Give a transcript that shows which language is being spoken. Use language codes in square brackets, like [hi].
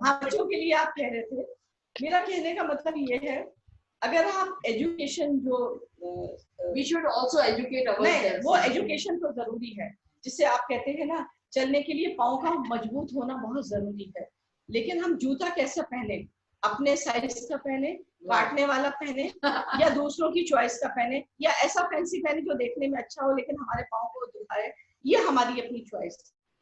[hi] हाँ, बच्चों के लिए आप कह रहे थे। मेरा कहने का मतलब ये है, अगर आप एजुकेशन जो [en] we should also educate ourselves, [hi] वो एजुकेशन तो जरूरी है, जिससे आप कहते हैं ना, चलने के लिए पाँव का मजबूत होना बहुत जरूरी है। लेकिन हम जूता कैसे पहने, अपने साइज का पहने, काटने वाला पहने, या दूसरों की चॉइस का पहने, या ऐसा फैंसी पहने जो देखने में अच्छा हो लेकिन हमारे पाँव को दुखाए, ये हमारी अपनी चॉइस।